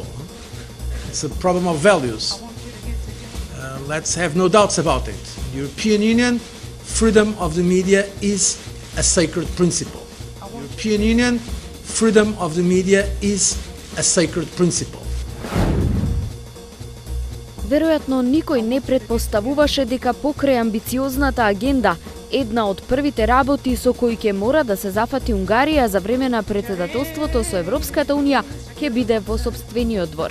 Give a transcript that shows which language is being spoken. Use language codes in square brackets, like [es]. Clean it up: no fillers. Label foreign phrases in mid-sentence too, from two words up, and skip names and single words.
[en] It's a problem of values. Let's have no doubts about it. European Union, freedom of the media is a sacred principle. European Union, freedom of the media is a sacred principle. [mk] Веројатно никој не претпоставуваше дека покрај амбициозната агенда, една од првите работи со кои ќе мора да се зафати Унгарија за време на претседателството со Европската Унија ќе биде во сопствениот двор.